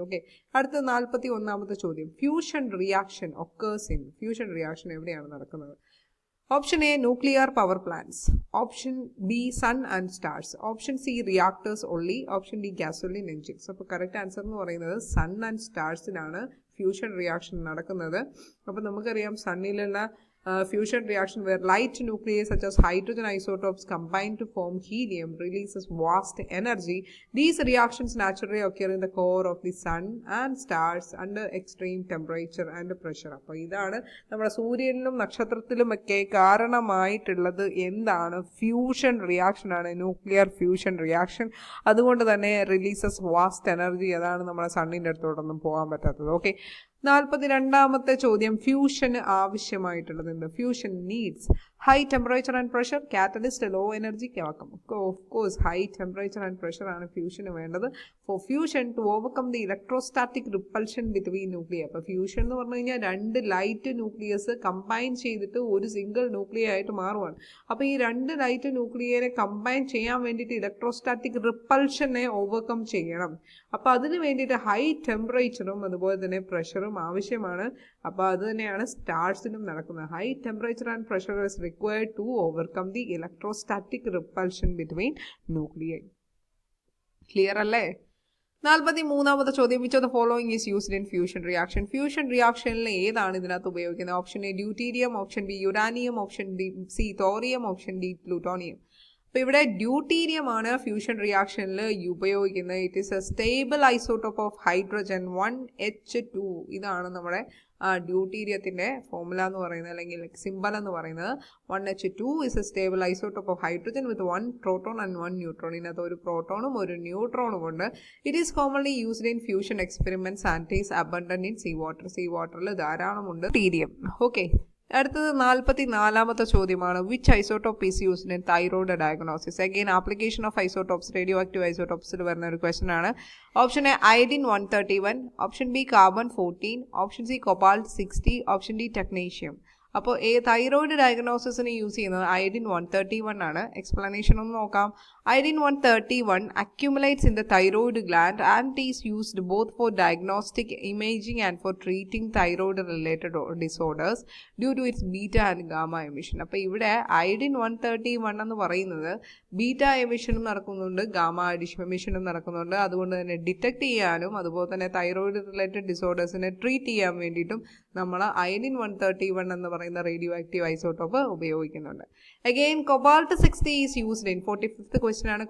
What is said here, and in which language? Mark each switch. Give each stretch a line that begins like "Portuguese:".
English: Okay,
Malayalam: അടുത്ത 41ാമത്തെ ചോദ്യം,
English: Fusion reaction occurs in.
Malayalam: Fusion reaction എവിടെയാണ് നടക്കുന്നത്?
English: Option A nuclear power plants, option B sun and stars, option C reactors only, option D gasoline engines.
Malayalam: അപ്പോൾ correct answer എന്ന് പറയുന്നത് sun and സ്റ്റാർസിലാണ് fusion reaction നടക്കുന്നത്. അപ്പോൾ നമുക്കറിയാം സണ്ണിലുള്ള
English: fusion reaction where light nuclei such as hydrogen isotopes combine to form helium releases vast energy. These reactions naturally occur in the core of the sun and stars under extreme temperature and pressure.
Malayalam: അപ്പോൾ ഇതാണ് നമ്മുടെ സൂര്യനിലും നക്ഷത്രത്തിലുമൊക്കെ കാരണമായിട്ടുള്ളത് എന്താണ്? Fusion reaction ആണ്, nuclear fusion reaction. അതുകൊണ്ട് തന്നെ
English: Releases vast energy.
Malayalam: അതാണ് നമ്മുടെ സണ്ണിൻ്റെ അടുത്തോട്ടൊന്നും പോകാൻ പറ്റാത്തത്. ഓക്കെ, 42ാമത്തെ ചോദ്യം, ഫ്യൂഷന് ആവശ്യമായിട്ടുള്ളത് എന്ത്?
English: Fusion needs high temperature and pressure, catalyst, low energy, vacuum. Of course high temperature and pressure
Malayalam: ആണ് ഫ്യൂഷന് വേണ്ടത്.
English: For fusion to overcome the electrostatic repulsion between nuclear.
Malayalam: അപ്പോൾ ഫ്യൂഷൻ എന്ന് പറഞ്ഞു കഴിഞ്ഞാൽ 2 ലൈറ്റ് ന്യൂക്ലിയസ് കമ്പൈൻ ചെയ്തിട്ട് ഒരു സിംഗിൾ ന്യൂക്ലിയർ ആയിട്ട് മാറുവാണ്. അപ്പോൾ ഈ 2 ലൈറ്റ് ന്യൂക്ലിയറെ കമ്പൈൻ ചെയ്യാൻ വേണ്ടിയിട്ട് ഇലക്ട്രോസ്റ്റാറ്റിക് റിപ്പൽഷനെ ഓവർകം ചെയ്യണം. അപ്പോൾ അതിന് വേണ്ടിയിട്ട് ഹൈ ടെമ്പറേച്ചറും അതുപോലെ തന്നെ പ്രഷറും ആവശ്യമാണ്. അപ്പോൾ അത് തന്നെയാണ് സ്റ്റാർസിനും നടക്കുന്നത്.
English: High temperature and pressure is required to overcome the electrostatic repulsion between nuclei.
Malayalam: Clear അല്ലേ? 43ാമത്തെ ചോദ്യം,
English: Which of the following is used in fusion reaction.
Malayalam: Fusion റിയാക്ഷനിൽ ഏതാണ് ഇതിനകത്ത് ഉപയോഗിക്കുന്നത്?
English: Option A deuterium, option B uranium, option C thorium, option D plutonium.
Malayalam: അപ്പോൾ ഇവിടെ deuterium ആണ് fusion റിയാക്ഷനിൽ ഉപയോഗിക്കുന്നത്.
English: It is a stable isotope of hydrogen 1H2.
Malayalam: ഇതാണ് നമ്മുടെ ഡ്യൂട്ടീരിയത്തിൻ്റെ formula എന്ന് പറയുന്നത്, അല്ലെങ്കിൽ സിമ്പൽ എന്ന് പറയുന്നത്.
English: 1H2 is a stable isotope of hydrogen with 1 proton and 1 neutron.
Malayalam: ഇതിനകത്ത് ഒരു പ്രോട്ടോണും ഒരു ന്യൂട്രോണും ഉണ്ട്.
English: It is commonly used in fusion experiments and is abundant in sea water.
Malayalam: See വാട്ടറിൽ ധാരാളമുണ്ട് ഡ്യൂട്ടീരിയം. ഓക്കെ, അടുത്തത് 44ാമത്തെ ചോദ്യമാണ്,
English: Which isotope is used in thyroid diagnosis. Again application of isotopes,
Malayalam: radio active ഐസോട്ടോപ്സിൽ വരുന്ന ഒരു ക്വസ്റ്റൻ ആണ്.
English: Option A iodine 131, option B carbon 14, option C cobalt 60, option D technetium.
Malayalam: അപ്പോൾ thyroid ഡയഗ്നോസിസിന് use ചെയ്യുന്നത് iodine 131 ആണ്. Explanation ഒന്ന് നോക്കാം.
English: Iodine 131 accumulates in the thyroid gland and is used both for diagnostic imaging and for treating thyroid related disorders due to its beta and gamma emission.
Malayalam: അപ്പോൾ ഇവിടെ iodine 131 എന്ന് പറയുന്നത് beta എമിഷനും നടക്കുന്നുണ്ട്, gamma എമിഷനും നടക്കുന്നുണ്ട്. അതുകൊണ്ട് തന്നെ ഡിറ്റക്ട് ചെയ്യാനും അതുപോലെ തന്നെ തൈറോയ്ഡ് റിലേറ്റഡ് ഡിസോർഡേഴ്സിനെ ട്രീറ്റ് ചെയ്യാൻ വേണ്ടിയിട്ടും നമ്മൾ അയഡിൻ 131 എന്ന് പറയുന്നത് പറയുന്ന റേഡിയോ ആക്റ്റീവ് ഐസോട്ടോപ്പ് ഉപയോഗിക്കുന്നുണ്ട്. Again cobalt 60
English: is used in
Malayalam: 45th question ആണ്.